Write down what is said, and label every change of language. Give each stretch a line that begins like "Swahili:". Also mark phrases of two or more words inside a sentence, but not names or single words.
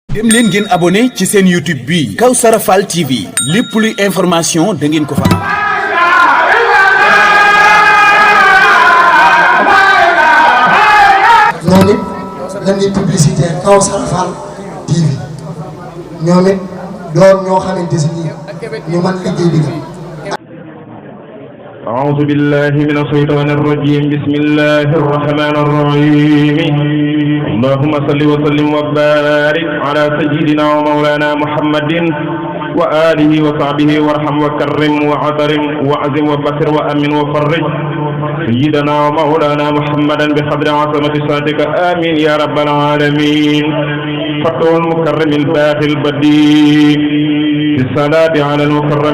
Wolof: dem leen ngeen abonné ci seen YouTube bi Kawsara Fall TV lépp luy information da ngeen ko fa am. ñoom it dañuy publicité Kawsara Fall TV ñoom it doon ñoo xamante ni ñu mën liggéey bi la.
Arabic: أعوذ بالله من الشيطان الرجيم بسم الله الرحمن الرحيم اللهم صل وسلم وبارك على سيدنا ومولانا محمد وآله وصحبه وارحم وكرم وعظم وعزم وبشر وأمن وفرج سيدنا ومولانا محمدا بقدر عظمة صادق آمين يا رب العالمين فتح المكرم الباقي البديع بالصلاة على المكرم